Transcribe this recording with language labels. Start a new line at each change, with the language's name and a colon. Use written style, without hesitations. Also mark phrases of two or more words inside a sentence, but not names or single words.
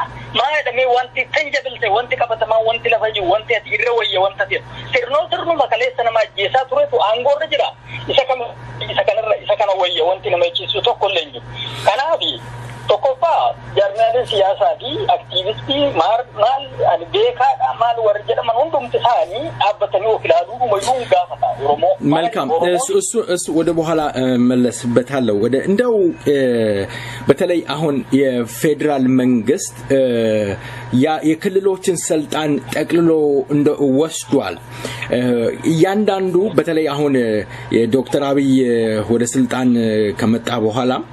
Oromo: Maa jedhamee wanti tanjabilte wanti qabatamaa wanti lafa jiru wanti ati irra wayya wanta ta'e sirnuma kaleessa nama ajjeesaa turetu aangoorra jira. Isa kana wayya wanti nama eegsisu tokko illee hin jiru. Kanaafi tokkoffaa jaarmaalee siyaasaa fi aktiivistii maal beekaadha maal warra jedhaman hundumti isaanii dhaabbatanii of ilaaluu dhumayyuu gaafata Oromoo.
Amharic: መልካም እሱ ወደ በኋላ መለስበታለሁ። ወደ እንደው በተለይ አሁን የፌደራል መንግስት የክልሎችን ስልጣን ጠቅልሎ እንደ ወስዷል። እያንዳንዱ በተለይ አሁን የዶክተር አብይ ወደ ስልጣን ከመጣ በኋላ